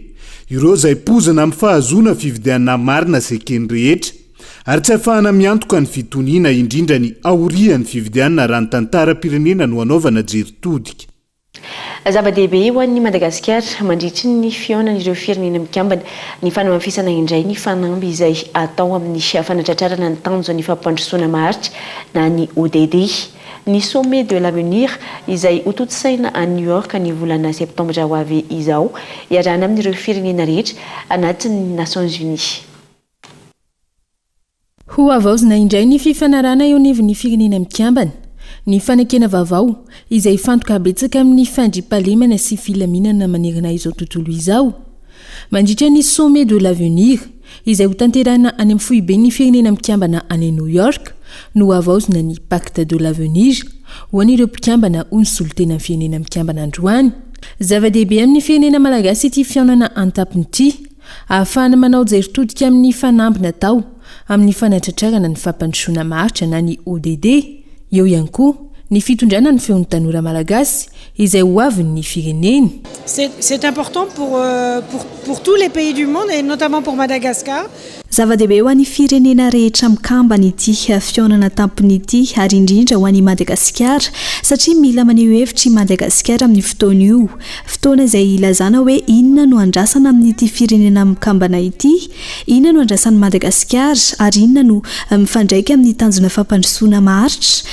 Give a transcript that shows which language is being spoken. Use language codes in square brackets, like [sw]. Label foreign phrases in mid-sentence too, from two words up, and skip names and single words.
[mg] Ireo izay pozina amin'ny fahazona fifidianana marina sekeny rehetra, ary tsy ahafahana miantoka ny fitoniana indrindra ny aorian'ny fifidianana raha ny tantara-pirenena no anaovana jeritodika. Zava-dehibe ho an'ny Madagasikara mandritry ny fionan'ireo firenena mikambana ny fanamafisana indray ny fanamby izay atao amin'ny fanatratrarana ny tanjona ny fampandrosoana maharitra na ny ODD. Ny sommet de l'avenir izay hototosaina à New York ny volana septambra ho avy izao iarahana amin'ireo firenena rehetra anatin'ny Nations Unies. Ho avaozina indray ny fifanarana eo anivon'ny firenena mikambana. Ny fanekena vaovao izay fantoka betsaka amin'ny fandriampahalemana sy filaminana manerana izao tontolo izao. Mandritra ny sommet de l'avenir izay ho tanterahina any amin'ny foibe ny firenena mikambana any New York no avaozina ny pacte de l'avenir ho an'ireo mpikambana ho ny solotena ny firenena mikambana androany. Zava-dehibe amin'ny firenena malagasy ity fiaonana antapony ity ahafahana manao jeritodika amin'ny fanambina tao amin'ny fanatratrarana ny fampandrosoana maharitra na ny ODD. Eo ihany koa ny fitondrana ny feon'ny tanora malagasy izay ho avin'ny fireneny. [fr] C'est important pour tous les pays du monde et notamment pour Madagascar. [mg] Zava-dehibe ho an'ny firenena rehetra mikambana ity fiaonana tampony ity ary indrindra ho an'ny Madagasikara satria mila maneho hevitra i Madagasikara amin'ny fotoana io, fotoana izay ilazana hoe inona no andrasana amin'ity firenena mikambana ity, inona no andrasan'ny Madagasikara ary inona no mifandraika amin'ny tanjona fampandrosoana maharitra.